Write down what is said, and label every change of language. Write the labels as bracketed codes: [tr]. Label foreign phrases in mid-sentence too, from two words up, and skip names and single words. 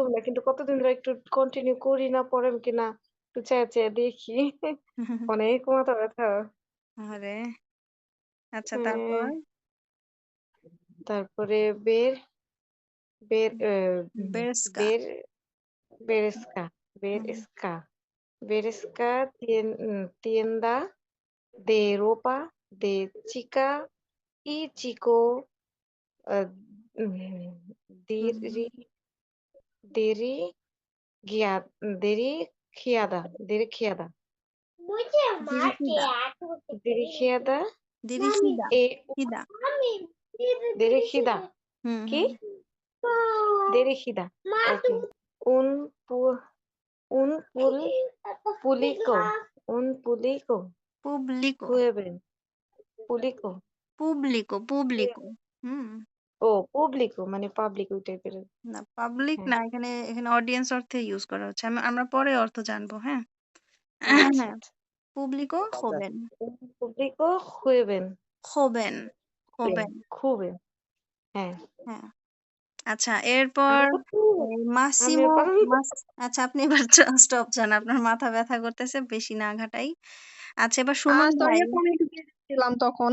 [bn] করবো না কিন্তু কতদিন ধরে একটু কন্টিনিউ করি না পড়েন কিনা একটু চেয়ে চেয়ে দেখি অনেক মাথা ব্যথা আরে আচ্ছা, তারপর হ্যাঁ তারপরে বের বের বেরেস্কা। বের বেরেস্কা হুম, [es] বেরেস্কা বেরেস্কা tienda de ropa de chica y chico uh, mm, হুম, diri diri dirigiada dirigiada দিরিকিদা। dirigiada দিরিকিদা। e কিদা। dirigida হুম ¿qué? হুম dirigida okay un pu- un público un público পুবলিকো। jueves público পুবলিকো। হুম, [bn] ও público মানে পাবলিক ওই টাইপের না পাবলিক হ্যাঁ না, এখানে এখানে অডিয়েন্স অর্থে ইউজ করা হচ্ছে। আমরা পরে অর্থ জানবো। হ্যাঁ আচ্ছা হ্যাঁ, আচ্ছা পুবলিকো হবেন। [es] un público jueves [bn] হবেন। হবেন। [es] jueves হ্যাঁ [bn] হ্যাঁ, আচ্ছা, এরপর আমি তো এই আমি মাসিমো। আর পারলাম না। মাস আচ্ছা, আপনি এবার স্টপ যান, আপনার মাথা ব্যথা করতেছে, বেশি না ঘাটাই। আচ্ছা, এবার সুমন সরি ভাই। আপু আমি একটু busy ছিলাম তখন।